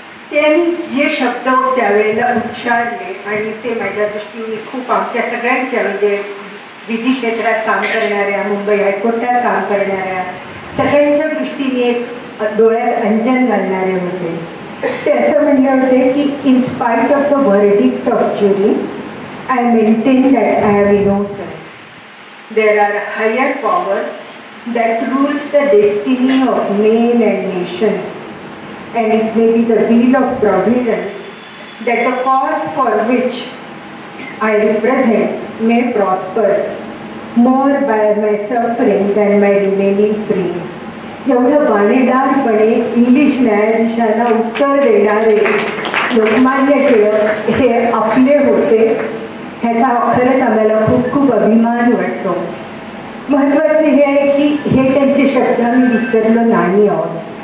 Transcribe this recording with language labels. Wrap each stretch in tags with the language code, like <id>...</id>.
<mr>त्यांनी जे शब्द त्यावेळेला उच्चारले आणि ते माझ्या दृष्टीने खूप आमच्या सगळ्यांच्या म्हणजे विधी क्षेत्रात काम करणाऱ्या, मुंबई हायकोर्टात काम करणाऱ्या सगळ्यांच्या दृष्टीने एक डोळ्यात अंजन घालणारे होते.</mr> <en>ते असं म्हणले होते की in spite of the verdict of jury I maintain that I have innocent. There are higher powers that rules the destiny of men and nations, and it may be the wheel of providence that the cause for which I represent may prosper more by my suffering than my remaining free.</en> <mr>एवढं बाणेदारपणे English न्यायाधीशांना उत्तर देणारे लोकमान्य टिळक हे आपले होते, ह्याचा खरंच आम्हाला खूप खूप अभिमान वाटतो. महत्त्वाचं हे आहे की हे त्यांचे शब्द आम्ही विसरलो नाही आहोत.</mr>